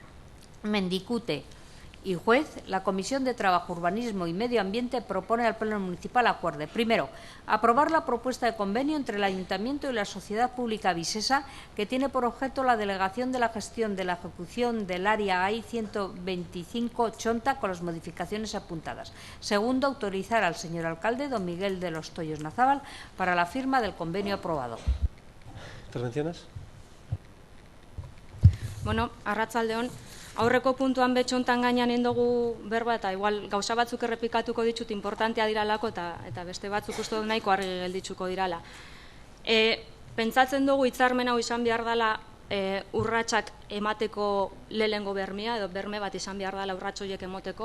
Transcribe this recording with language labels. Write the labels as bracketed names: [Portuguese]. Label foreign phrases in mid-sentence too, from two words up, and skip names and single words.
[Spanish] Mendicute y Juez, la Comisión de Trabajo, Urbanismo y Medio Ambiente propone al Pleno Municipal acuerde: primero, aprobar la propuesta de convenio entre el Ayuntamiento y la Sociedad Pública Visesa, que tiene por objeto la delegación de la gestión de la ejecución del área AI 125-80 con las modificaciones apuntadas. Segundo, autorizar al señor alcalde, don Miguel de Los Toyos Nazábal, para la firma del convenio aprobado. ¿Intervenciones? [Basque] Bueno, arratsaldeon. Aurreko puntuan betxontan gainean indogu berba eta igual gauza batzuk errepikatuko ditut importantea diralako eta beste batzuk uste dut nahiko argi geldituko dirala. Pentsatzen dugu hitzarmen hau izan behar dela urratsak emateko lehengo bermea edo berme bat izan behar dela urrats horiek emoteko.